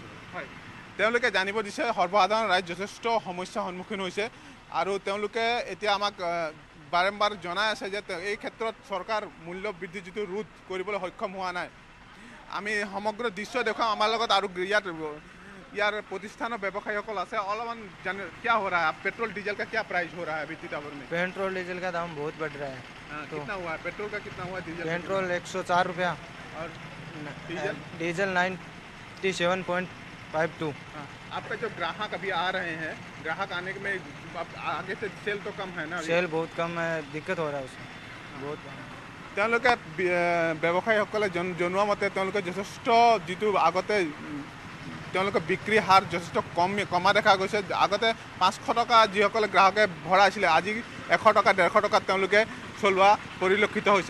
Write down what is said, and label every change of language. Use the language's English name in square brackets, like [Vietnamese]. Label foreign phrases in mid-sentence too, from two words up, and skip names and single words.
[Assamese] হয়, তেওঁলোকে জানিব দিছে সৰ্বসাধাৰণ ৰাইজ যথেষ্ট সমস্যাৰ সন্মুখীন হৈছে আৰু তেওঁলোকে এতিয়া আমাক বাৰম্বাৰ জনাই আছে যে এই ক্ষেত্ৰত চৰকাৰ মূল্য বৃদ্ধি যিটো ৰোধ কৰিবলৈ সক্ষম হোৱা নাই। আমি সমগ্ৰ দৃশ্য দেখুৱাম। আমাৰ লগত আৰু ইয়াৰ প্ৰতিষ্ঠানৰ ব্যৱসায়ীসকল আছে। [Hindi] অলপমান क्या हो रहा है? पेट्रोल डीजल का क्या प्राइस हो रहा है अभी सीतापुर में? पेट्रोल डीजल का दाम बहुत बढ़ रहा है। कितना हुआ है पेट्रोल का? कितना हुआ डीजल? पेट्रोल 104 रुपया और डीजल 97.5 पाइप 2। आपका जो ग्राहक अभी आ रहे हैं, ग्राहक आने में आगे से सेल तो कम है ना? सेल बहुत कम है, दिक्कत हो रहा है उसमें बहुत कम। [Assamese] তেওঁলোকে ব্যৱসায়ীসকলে জনোৱা মতে তেওঁলোকে যথেষ্ট যিটো আগতে তেওঁলোকে বিক্ৰী হাৰ যথেষ্ট কমা দেখা গৈছে। আগতে 500 টকা যিসকলে গ্ৰাহকে ভৰাইছিলে আজি 100 টকা 150 টকাত তেওঁলোকে চলোৱা পৰিলক্ষিত হৈছে।